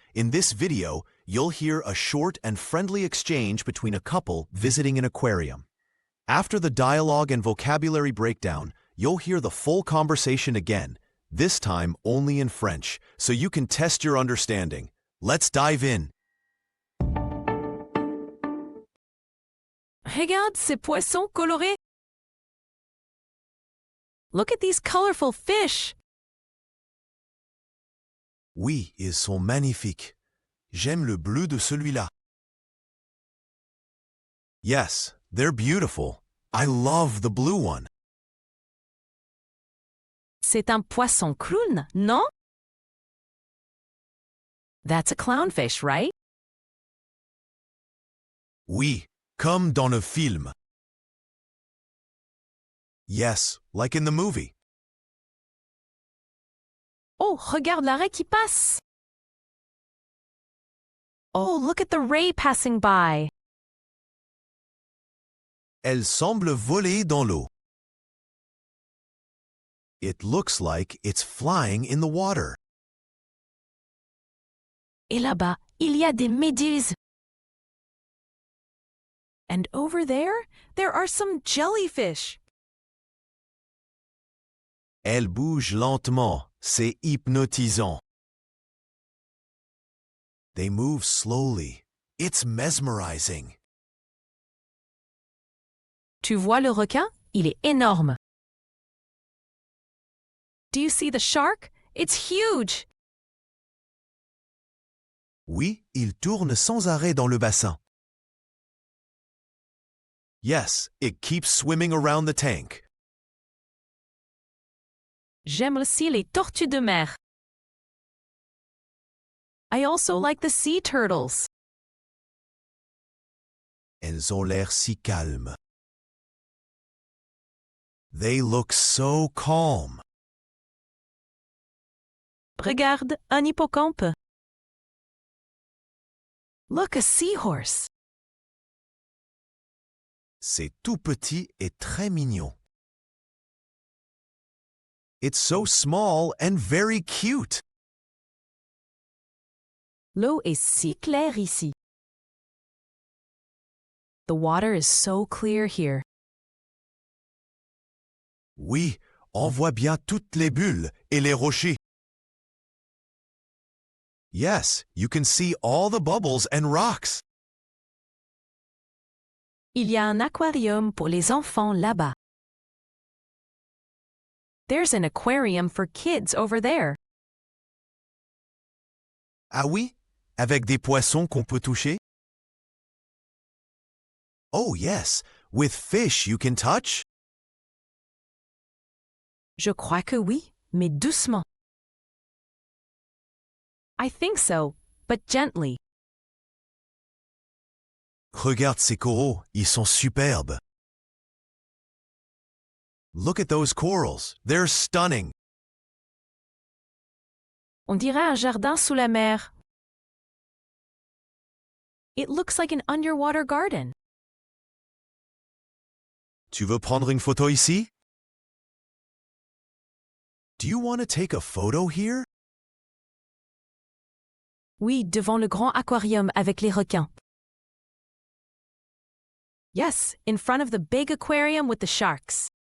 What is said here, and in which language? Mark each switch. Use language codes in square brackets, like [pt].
[en] In this video, you'll hear a short and friendly exchange between a couple visiting an aquarium. After the dialogue and vocabulary breakdown, you'll hear the full conversation again, this time only in French, so you can test your understanding. Let's dive in. [fr] Regarde ces poissons colorés. [en] Look at these colorful fish. [fr] Oui, ils sont magnifiques. J'aime le bleu de celui-là. [en] Yes, they're beautiful. I love the blue one. [fr] C'est un poisson clown, non? [en] That's a clownfish, right? [fr] Oui, comme dans le film. [en] Yes, like in the movie. [fr] Oh, regarde l'arrêt qui passe. [en] Oh, look at the ray passing by. [fr] Elle semble voler dans l'eau. [en] It looks like it's flying in the water. [fr] Et là-bas, il y a des méduses. [en] And over there are some jellyfish. [fr] Elle bouge lentement. C'est hypnotisant. [en] They move slowly. It's mesmerizing. [fr] Tu vois le requin? Il est énorme. [en] Do you see the shark? It's huge. [fr] Oui, il tourne sans arrêt dans le bassin. [en] Yes, it keeps swimming around the tank. [fr] J'aime aussi les tortues de mer. [en] I also like the sea turtles. [fr] Elles ont l'air si calmes. [en] They look so calm. [fr] Regarde, un hippocampe. [en] Look, a seahorse. [fr] C'est tout petit et très mignon. [en] It's so small and very cute. [fr] L'eau est si claire ici. [en] The water is so clear here. [fr] Oui, on voit bien toutes les bulles et les rochers. [en] Yes, you can see all the bubbles and rocks. [fr] Il y a un aquarium pour les enfants là-bas. [en] There's an aquarium for kids over there. [fr] Ah oui? Avec des poissons qu'on peut toucher? [en] Oh yes, with fish you can touch? [fr] Je crois que oui, mais doucement. [en] I think so, but gently. [fr] Regarde ces coraux, ils sont superbes. [en] Look at those corals, they're stunning. [fr] On dirait un jardin sous la mer. [en] It looks like an underwater garden. [fr] Tu veux prendre une photo ici? [en] Do you want to take a photo here? [fr] Oui, devant le grand aquarium avec les requins. [en] Yes, in front of the big aquarium with the sharks.